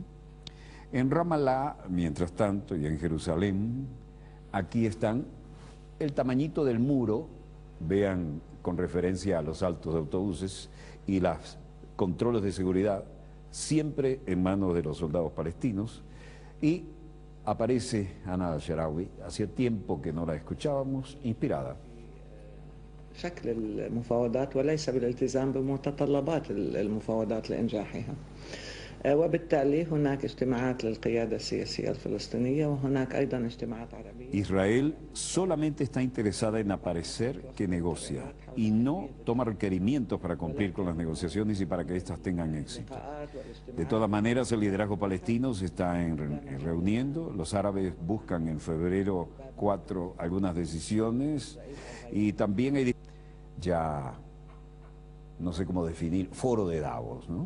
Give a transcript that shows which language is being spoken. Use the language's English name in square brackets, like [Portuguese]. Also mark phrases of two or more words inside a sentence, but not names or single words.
[Spanish] En Ramallah, mientras tanto, y en Jerusalén, aquí están el tamañito del muro, vean con referencia a los altos de autobuses y los controles de seguridad, siempre en manos de los soldados palestinos, y aparece Ana al-Sharawi, hacía tiempo que no la escuchábamos, inspirada. [Arabic] شكل المفاوضات وليس بالالتزام بمتطلبات المفاوضات لإنجاحها. وبالتالي هناك اجتماعات للقيادة السياسية الفلسطينية وهناك أيضا اجتماعات عربية. [Spanish] Israel solamente está interesada en aparecer que negocia y no toma requerimientos para cumplir con las negociaciones y para que éstas tengan éxito. De todas maneras, el liderazgo palestino se está reuniendo. Los árabes buscan en febrero 4 algunas decisiones y también hay ya, no sé cómo definir, foro de Davos, ¿no?